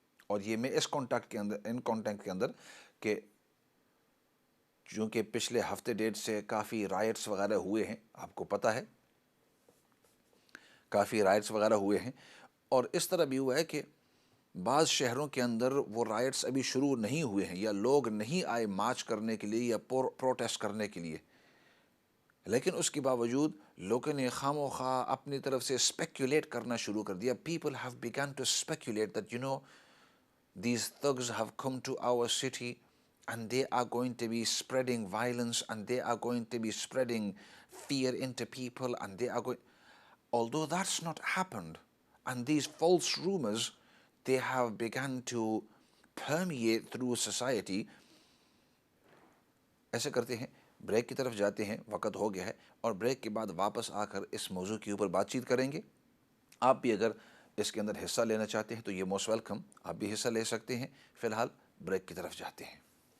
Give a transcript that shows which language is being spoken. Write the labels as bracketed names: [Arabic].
[Hindi] और ये मैं इस कॉन्टेक्ट के अंदर, इन कॉन्टेक्ट के अंदर, कि चूँकि पिछले हफ्ते डेढ़ से काफ़ी राइट्स वगैरह हुए हैं, आपको पता है, काफ़ी राइट्स वगैरह हुए हैं, और इस तरह भी हुआ है कि बाज़ शहरों के अंदर वो राइट्स अभी शुरू नहीं हुए हैं, या लोग नहीं आए मार्च करने के लिए या प्रोटेस्ट करने के लिए, लेकिन उसके बावजूद लोगों ने खामोखा अपनी तरफ से स्पेक्युलेट करना शुरू कर दिया. [English] People have begun to speculate that these thugs have come to our city and they are going to be spreading violence and they are going to be spreading fear into people, and they are going, although that's not happened, and these false rumors, they have begun to permeate through society. [Hindi] ऐसे करते हैं, break की तरफ जाते हैं, वक्त हो गया है, और ब्रेक के बाद वापस आकर इस मौजू के ऊपर बातचीत करेंगे. आप भी अगर इसके अंदर हिस्सा लेना चाहते हैं तो ये मोस्ट वेलकम, आप भी हिस्सा ले सकते हैं. फ़िलहाल ब्रेक की तरफ जाते हैं.